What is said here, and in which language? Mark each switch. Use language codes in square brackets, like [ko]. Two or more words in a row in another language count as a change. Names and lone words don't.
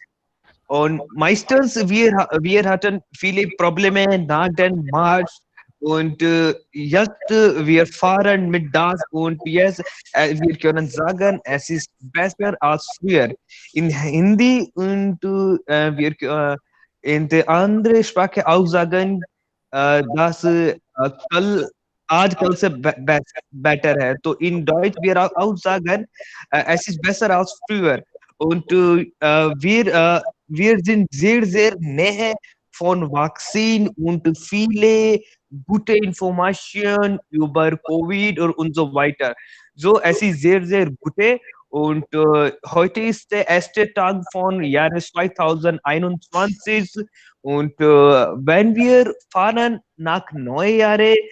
[de] Und meistens wir hatten viele Probleme nach dem March und jetzt wir fahren mit das und jetzt wir können sagen, es ist besser als früher. In Hindi und wir in der anderen Sprache auch sagen, dass [hi] आजकल से better है [de] तो in Deutsch wir auch sagen es ist besser als früher und wir sind sehr näher von Vakzin und viele gute Informationen über Covid und so weiter. So es ist sehr gute und heute ist der erste Tag von Jahre 2021 und wenn wir fahren nach Neujahre